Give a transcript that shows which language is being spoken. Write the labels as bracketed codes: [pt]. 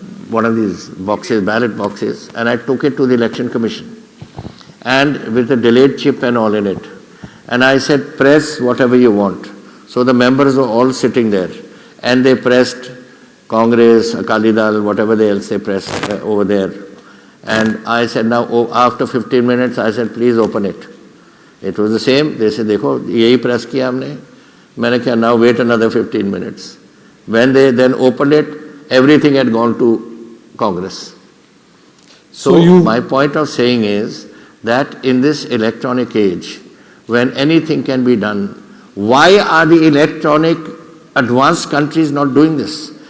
[en] one of these boxes, ballot boxes, and I took it to the Election Commission, and with a delayed chip and all in it. And I said, press whatever you want. So the members were all sitting there, and they pressed Congress, Akali Dal, whatever else they pressed over there. And I said, now after 15 minutes, I said, please open it. It was the same. [hi] They said, देखो यही press किया हमने. मैंने कहा, [en] now wait another 15 minutes. When they then opened it, everything had gone to Congress. So my point of saying is that in this electronic age, when anything can be done, why are the electronic advanced countries not doing this?